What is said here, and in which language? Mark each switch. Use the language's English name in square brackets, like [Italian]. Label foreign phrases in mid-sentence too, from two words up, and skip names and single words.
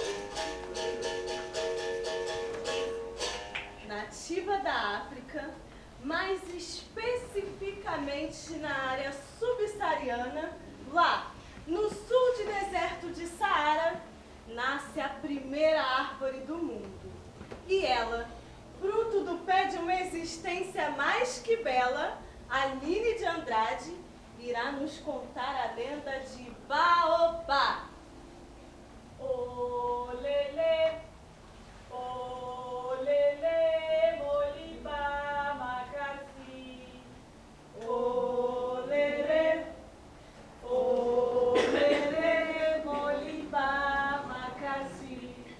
[Portuguese] Nativa da África, mais especificamente na área subsaariana, lá no sul de deserto de Saara, nasce a primeira árvore do mundo. E ela, fruto do pé de uma existência mais que bela, Aline de Andrade irá nos contar a lenda de Baobá. [Lingala] Olele, olele, molibá, macassi. Olele, olele, molibá, macassi.